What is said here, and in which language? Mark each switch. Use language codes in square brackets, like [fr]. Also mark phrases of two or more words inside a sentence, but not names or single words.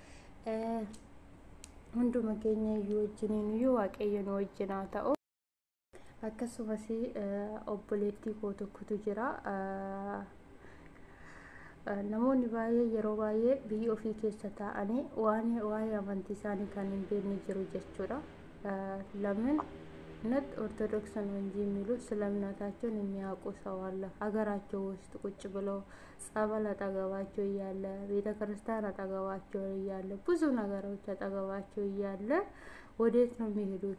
[om] Hunduma keenya iyyuu wajjiniin iyyuu Waaqayyo nu wajjin haa ta'u. Akkasumas obboleettii koo tokkotu jira. Namoonni baay'ee yeroo baay'ee biyya ofii keessa taa'anii waa'ee amantii isaanii kan hin beekne jiru jechuudha. [am] ለምን እነት ኦርቶዶክስን እንጂ የሚሉ ስለእምነታቸው የሚያውቁ ሰው አለ። ሀገራቸው ውስጥ ቁጭ ብለው ጸበል አጠገባቸው እያለ ቤተክርስቲያን አጠገባቸው እያለ ብዙ ነገሮች አጠገባቸው እያለ ወዴት ነው የሚሄዱት?